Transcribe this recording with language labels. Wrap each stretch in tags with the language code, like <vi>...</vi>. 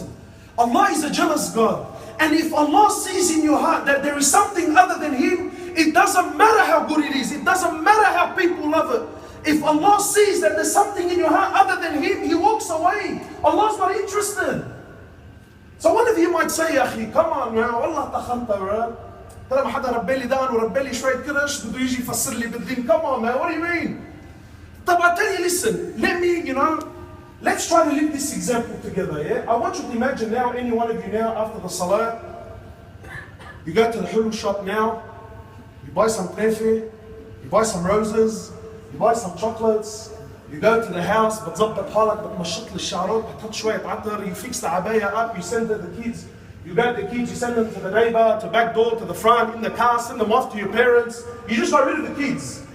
<en>And Allah is a jealous God. And if Allah sees in your heart that there is something other than Him, it doesn't matter how good it is. It doesn't matter how people love it. If Allah sees that there's something in your heart other than Him, He walks away. Allah's not interested. So one of you might say, Akhi, come on now, Allah takhanta, bro.</en> <ar>ترى ما حدا ربى لي دقن وربى لي شوية كرش بده يجي يفسر لي بالدين.</ar> <en>Come on man, what do you mean? طب I tell you, listen, let's try to live this example together, yeah? I want you to imagine now, any one of you now, after the salah, you go to the hulu shop now, you buy some trefe, you buy some roses, you buy some chocolates, you go to the house,</en> <ar>بتظبط حالك, بتمشط للشعرات, بتحط شوية عطر,</ar> <en>you fix the abaya up, you send it to the kids, you got the kids, you send them to the neighbor, to back door, to the front, in the car, send them off to your parents, you just got rid of the kids.</en>